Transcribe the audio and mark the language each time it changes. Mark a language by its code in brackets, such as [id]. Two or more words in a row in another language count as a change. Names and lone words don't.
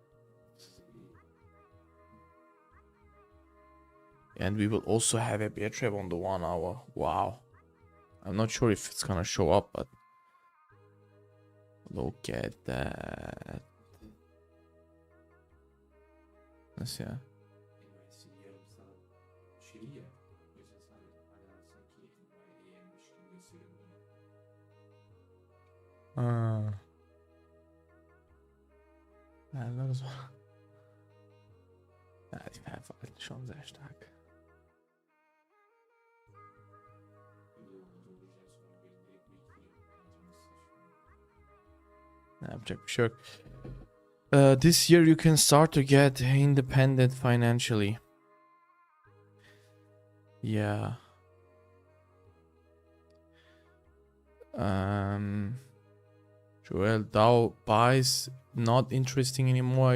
[en] And we will also have a bear trap on the 1 hour. Wow. I'm not sure if it's gonna show up, but look at that. Let's see. [de] Ja, das war. Ja, die war einfach schon sehr stark. [tr] Yapacak bir şey yok. [en] This year you can start to get independent financially. Yeah. Joel Dow buys not interesting anymore.